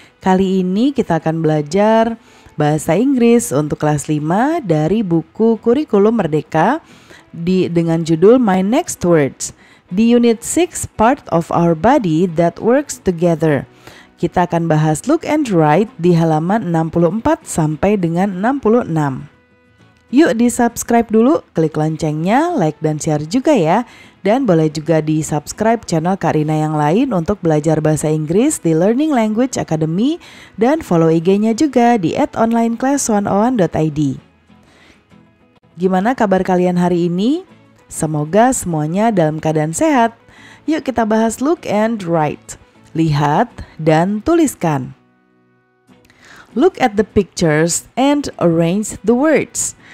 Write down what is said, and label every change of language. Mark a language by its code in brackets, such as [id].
[id] Kali ini kita akan belajar bahasa Inggris untuk kelas 5 dari buku Kurikulum Merdeka dengan judul My Next Words. Di unit 6, Part of Our Body That Works Together. Kita akan bahas look and write di halaman 64 sampai dengan 66. Yuk di-subscribe dulu, klik loncengnya, like dan share juga ya. Dan boleh juga di-subscribe channel Kak Rina yang lain untuk belajar bahasa Inggris di Learning Language Academy. Dan follow IG-nya juga di @onlineclass101.id. Gimana kabar kalian hari ini? Semoga semuanya dalam keadaan sehat. Yuk kita bahas look and write. Lihat dan tuliskan. [en] Look at the pictures and arrange the words.